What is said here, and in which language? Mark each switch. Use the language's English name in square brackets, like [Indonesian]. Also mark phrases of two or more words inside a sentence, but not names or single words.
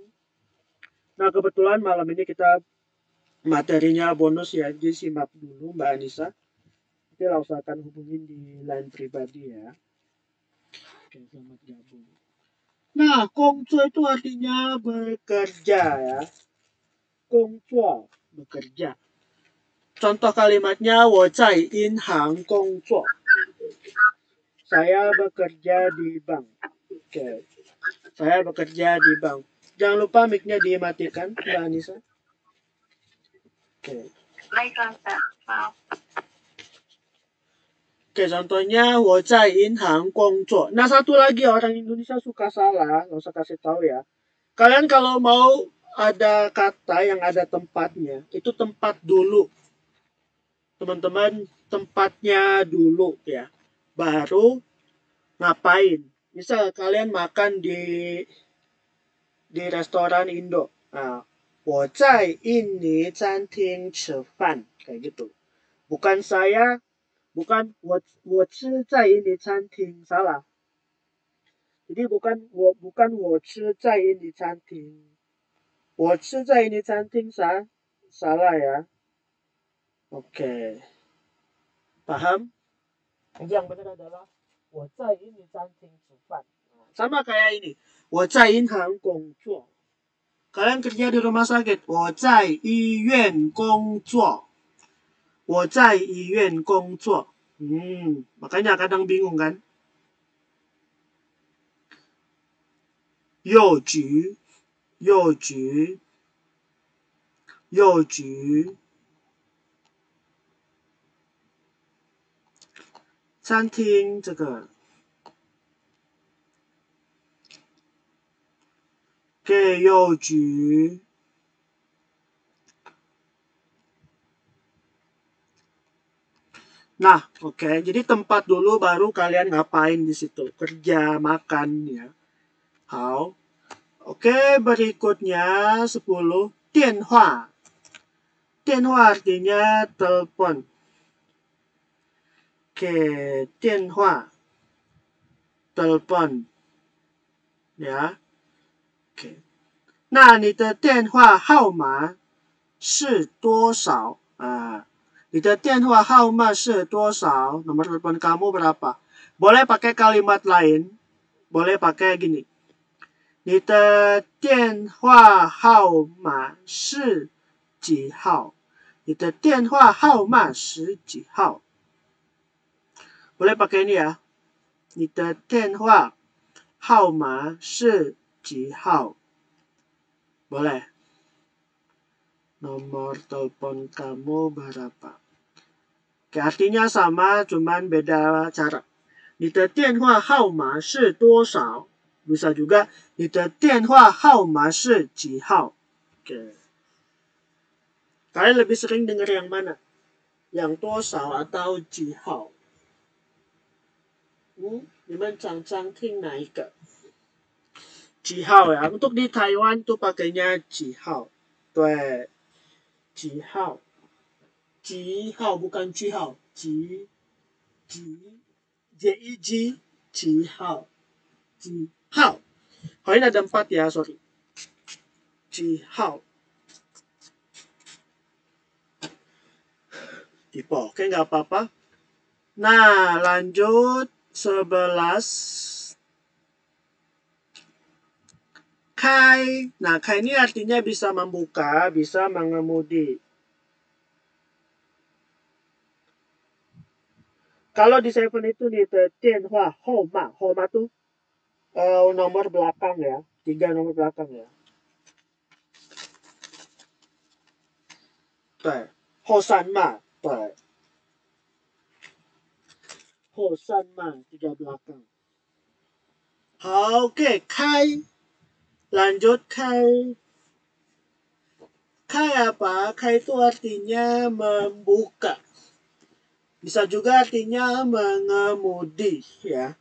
[Indonesian] Nah, kebetulan malam ini kita materinya bonus ya, jadi simak dulu Mbak Anissa. Nanti langsung akan hubungin di line pribadi ya. Oke, selamat gabung. Nah, Kongcuo itu artinya bekerja ya. Kongcuo, bekerja. Contoh kalimatnya, [Chinese] 我在银行工作. [Indonesian] Saya bekerja di bank. Oke. Saya bekerja di bank. Jangan lupa mic-nya dimatikan, Mbak Anissa. Oke. Oke, contohnya, [Chinese] 我在银行工作. [Indonesian] Nah, satu lagi orang Indonesia suka salah, nggak usah kasih tahu ya. Kalian kalau mau ada kata yang ada tempatnya, itu tempat dulu. Teman-teman, tempatnya dulu ya. Baru ngapain. Misal kalian makan di restoran Indo. Nah, [Chinese] 我在印尼餐厅吃饭. [Indonesian] Kayak gitu. Bukan saya, bukan [Chinese] 我吃在印尼餐厅. [Indonesian] Salah. Jadi bukan [Chinese] 我吃在印尼餐厅. 我吃在 ini 餐厅 [Indonesian] salah ya. [Chinese] Oke. [Indonesian] Paham? Jadi yang benar adalah [Chinese] 我在 [Indonesian] ini [Chinese] 餐厅吃饭. [Indonesian] Sama kayak ini. [Chinese] 我在银行工作. [Indonesian] Kalian kerja di rumah sakit. [Chinese] 我在医院工作. 我在医院工作. [Indonesian] Makanya kadang bingung kan? [Chinese] 邮局餐厅这个给邮局 [Indonesian] Nah, oke. Jadi tempat dulu baru kalian ngapain di situ? Kerja, makan ya. Hao. Oke, berikutnya 10. [Chinese] 电话. 电话 [Indonesian] artinya telepon. Oke, 电话 telepon. Ya. Oke. [Chinese] 那你的电话号码是多少？你的电话号码是多少？ [Indonesian] Nomor telepon kamu berapa? Boleh pakai kalimat lain. Boleh pakai gini. [Chinese] 你的电话号码是几号？你的电话号码是几号？ [Indonesian] Boleh pakai ini ya. [Chinese] 你的电话号码是几号？ [Indonesian] Boleh. Nomor telepon kamu berapa? Oke, artinya sama, cuman beda cara. [Chinese] 你的电话号码是多少？ [Indonesian] Bisa juga [Chinese] 你的电话号码是几号？ Oke. [Indonesian] Kalian lebih sering dengar yang mana? [Chinese] Yang 多少 atau 几号？ 你们常常听哪一个？ [Indonesian] 几号 ya? Untuk di Taiwan tuh pakainya 几号？ [Chinese] 对，几号？几号 bukan 句号，几J-I-G 几号？几号？ 好， [Indonesian] ini ada 4 ya, sorry. 几号？ Tipe, oke nggak apa-apa. Nah, lanjut 11. Kai. Nah, kai ini artinya bisa membuka, bisa mengemudi. Kalau di Seven itu nih, [Chinese] 电话号码. [Indonesian] Homa tuh nomor belakang ya. 3 nomor belakang ya. [Chinese] 对，后三嘛，对，后三嘛，3 belakang. [Indonesian] Oke, kai. Lanjut kai. Kai apa? Kai itu artinya membuka. Bisa juga artinya mengemudi ya.